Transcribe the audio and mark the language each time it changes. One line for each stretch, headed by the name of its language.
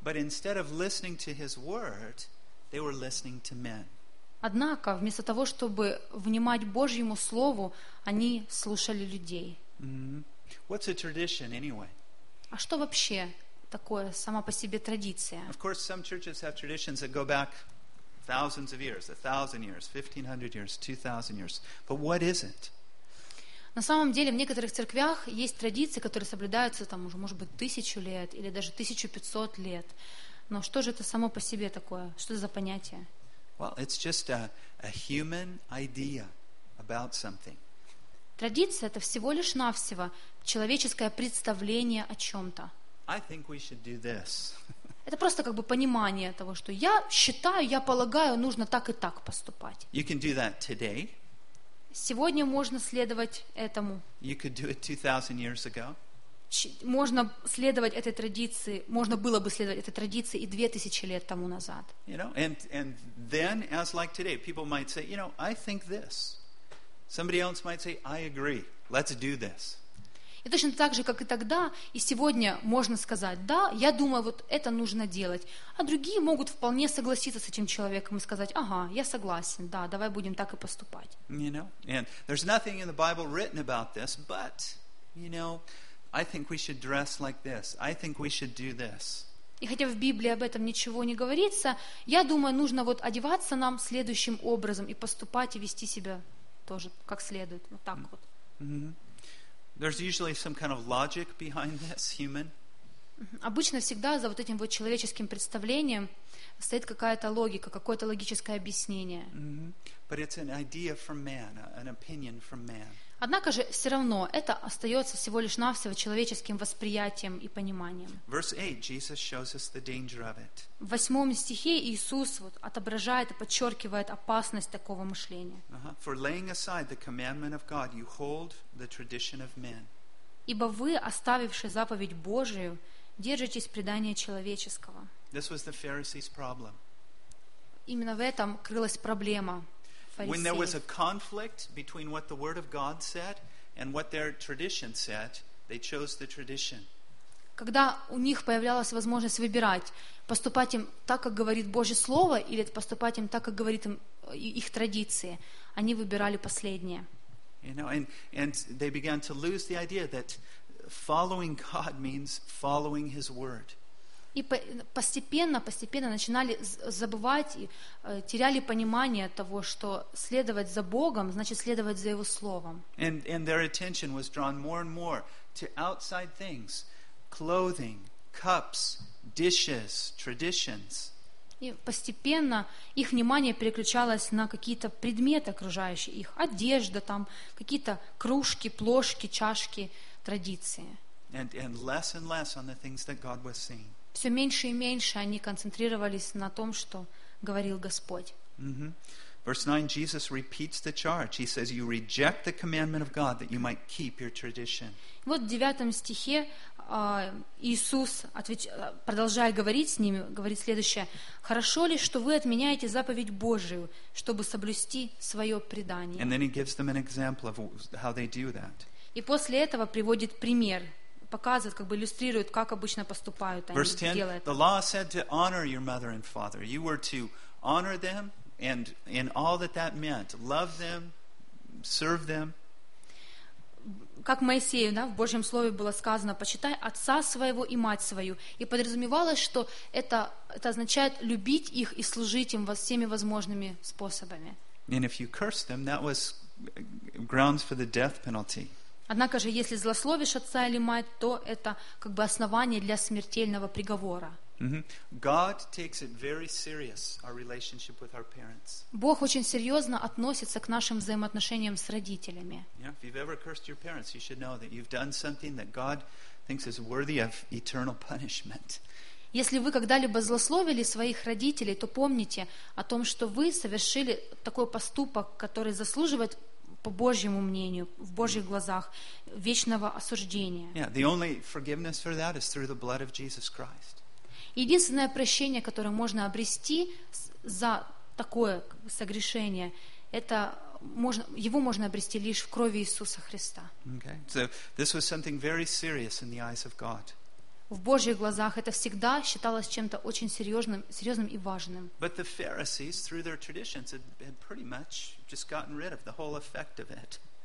English: But instead of listening to His word, they were listening to men.
Russian: Однако, вместо того, чтобы внимать Божьему Слову, они слушали людей.
English: Mm-hmm. What's a tradition, anyway?
Russian: А что вообще такое сама по себе традиция?
English: Of course, some churches have traditions that go back thousands of years, 1,000 years, 1,500 years, 2,000 years. But what is it?
Russian: На самом деле, в некоторых церквях есть традиции, которые соблюдаются там уже, может быть, 1000 лет или даже 1500 лет. Но что же это само по себе такое? Что это за понятие?
English: Well, it's just a human idea about something.
Russian: Традиция — это всего лишь навсего человеческое представление о чем-то.
English: I think we should do this.
Russian: Это просто как бы понимание того, что я считаю, я полагаю, нужно так и так поступать.
English: You can do that today.
Russian: Сегодня можно следовать этому.
English: You could do it 2000 years ago.
Russian: Можно следовать этой традиции, можно было бы следовать этой традиции и 2000 лет тому назад.
English: You know, and then, as like today, people might say, you know, I think this. Somebody else might say, I agree. Let's do this.
Russian: И точно так же, как и тогда, и сегодня можно сказать, да, я думаю, вот это нужно делать. А другие могут вполне согласиться с этим человеком и сказать, ага, я согласен, да, давай будем так и поступать.
English: You know, and there's nothing in the Bible written about this, but, you know, I think we should dress like this. I think we should do this.
Russian: И хотя в Библии об этом ничего не говорится, я думаю, нужно вот одеваться нам следующим образом и поступать и вести себя тоже как следует, вот так вот. Mm-hmm.
English: There's usually some kind of logic behind this, human.
Russian: Обычно всегда за вот этим вот человеческим представлением стоит какая-то логика, какое-то логическое объяснение. Mm-hmm.
English: But it's an idea from man, an opinion from man.
Russian: Однако же все равно это остается всего лишь навсего человеческим восприятием и пониманием.
English: Verse 8, Jesus shows us the danger of it.
Russian: В 8 стихе Иисус вот отображает и подчеркивает опасность такого мышления. Uh-huh.
English: For laying aside the commandment of God, you hold the tradition of men.
Russian: Ибо вы, оставивши заповедь Божию, держитесь предания человеческого.
English: This was the Pharisees' problem.
Russian: Именно в этом крылась проблема.
English: When there was a conflict between what the word of God said and what their tradition said, they chose the tradition.
Russian: Когда у них появлялась возможность выбирать, поступать им так, как говорит Божье слово, или поступать им так, как говорит им их традиции, они выбирали последнее.
English: You know, and they began to lose the idea that following God means following His word.
Russian: И постепенно начинали забывать и теряли понимание того, что следовать за Богом значит следовать за Его Словом.
English: And their attention was drawn more and more to outside things: clothing, cups, dishes, traditions.
Russian: И постепенно их внимание переключалось на какие-то предметы, окружающие их: одежда, там какие-то кружки, плошки, чашки, традиции.
English: And less and less on the things that God was saying.
Russian: Все меньше и меньше они концентрировались на том, что говорил Господь.
English: Mm-hmm. Verse 9, Jesus repeats the charge. He says, you reject the commandment of God that you might keep your tradition.
Russian: Вот в 9 стихе Иисус продолжая говорить с ними, говорит следующее: хорошо ли, что вы отменяете заповедь Божию, чтобы соблюсти свое предание?
English: And then he gives them an example of how they do that.
Russian: И после этого приводит пример, показывает, как бы иллюстрирует, как обычно поступают они.
English: Verse 10, the law said to honor your mother and father. You were to honor them and in all that that meant. Love them, serve them.
Russian: Как Моисею, да, в Божьем Слове было сказано, почитай отца своего и мать свою. И подразумевалось, что это означает любить их и служить им всеми возможными способами.
English: And if you cursed them, that was grounds for the death penalty.
Russian: Однако же, если злословишь отца или мать, то это как бы основание для смертельного приговора.
English: God takes it very serious, our relationship with our parents.
Russian: Бог очень серьезно относится к нашим взаимоотношениям с родителями.
English: Yeah, if you've ever cursed your parents, you should know that you've done something that God thinks is worthy of eternal punishment.
Russian: Если вы когда-либо злословили своих родителей, то помните о том, что вы совершили такой поступок, который заслуживает, по Божьему мнению, в Божьих глазах, вечного осуждения.
English: Yeah, the only forgiveness for that is through the blood of Jesus Christ.
Russian: Единственное прощение, которое можно обрести за такое согрешение, это можно, его можно обрести лишь в крови Иисуса Христа. Okay.
English: So this was something very serious in the eyes of God.
Russian: В Божьих глазах это всегда считалось чем-то очень серьезным и важным.
English: But the Pharisees, through their traditions, had pretty much just gotten rid of the whole effect of it.